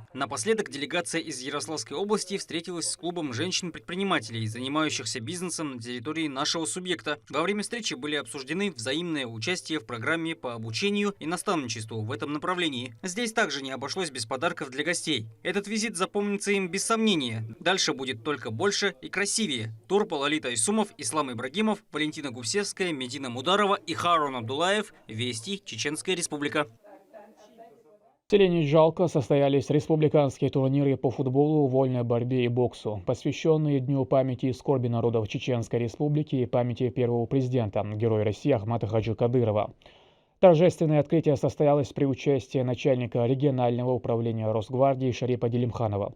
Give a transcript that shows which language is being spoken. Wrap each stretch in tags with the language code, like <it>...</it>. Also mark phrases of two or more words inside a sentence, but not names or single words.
<ru>Напоследок делегация из Ярославской области встретилась с клубом женщин-предпринимателей, занимающихся бизнесом на территории нашего субъекта. Во время встречи были обсуждены взаимное участие в программе по обучению и наставничеству в этом направлении. Здесь также не обошлось без подарков для гостей. Этот визит запомнится им без сомнения. Дальше будет только больше и красивее. Турпа Лолита Исумов, Ислам Ибрагимов, Валентина Гусевская, Медина Мударова и Харун Абдулаев. Вести, Чеченская Республика. В селе Джалка состоялись республиканские турниры по футболу, вольной борьбе и боксу, посвященные Дню памяти и скорби народов Чеченской Республики и памяти первого президента, героя России Ахмата Хаджи Кадырова. Торжественное открытие состоялось при участии начальника регионального управления Росгвардии Шарипа Делимханова.</ru>